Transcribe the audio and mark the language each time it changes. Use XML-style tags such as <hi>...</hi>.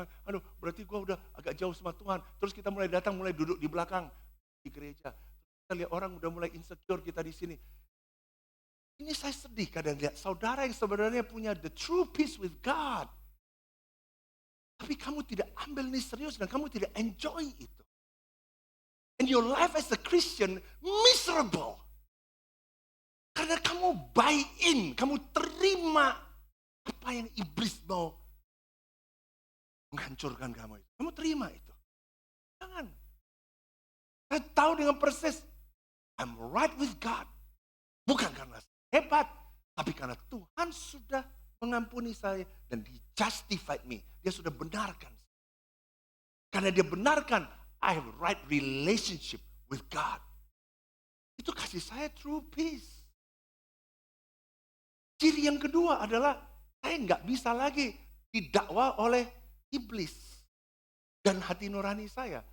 <id>Aduh, berarti gue udah agak jauh sama Tuhan. Terus kita mulai datang, mulai duduk di belakang di gereja. Kita lihat orang udah mulai insecure kita di sini. Ini saya sedih kadang lihat saudara yang sebenarnya punya</id> <en>the true peace with God.</en> <id>Tapi kamu tidak ambil ini serius dan kamu tidak enjoy itu.</id> <en>And your life as a Christian miserable.</en> <id>Karena kamu</id> <en>buy in,</en> <id>kamu terima apa yang iblis mau menghancurkan kamu itu. Kamu terima itu. Jangan. Saya tahu dengan persis,</id> <en>I'm right with God.</en> <id>Bukan karena hebat, tapi karena Tuhan sudah mengampuni saya dan</id> <en>He justified me.</en> <id>Dia sudah benarkan. Karena dia benarkan,</id> <en>I have a right relationship with God.</en> <id>Itu kasih saya true peace. Ciri yang kedua adalah saya nggak bisa lagi didakwa oleh iblis dan hati nurani saya.</id>